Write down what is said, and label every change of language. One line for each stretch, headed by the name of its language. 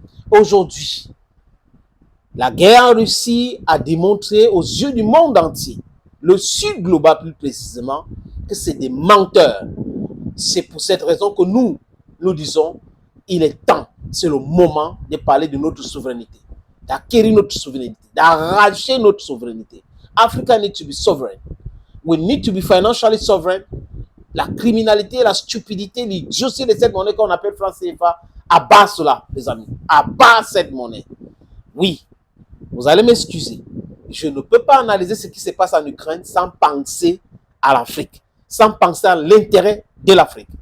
French: Aujourd'hui, la guerre en Russie a démontré aux yeux du monde entier, le Sud global plus précisément, que c'est des menteurs. C'est pour cette raison que nous disons, il est temps, c'est le moment de parler de notre souveraineté, d'acquérir notre souveraineté, d'arracher notre souveraineté.
English: Africa needs to be sovereign. We need to be financially sovereign.
French: La criminalité, la stupidité, l'idiotie de cette monnaie qu'on appelle franc CFA, abat cela, les amis. Abat cette monnaie. Oui, vous allez m'excuser. je ne peux pas analyser ce qui se passe en Ukraine sans penser à l'Afrique, sans penser à l'intérêt de l'Afrique.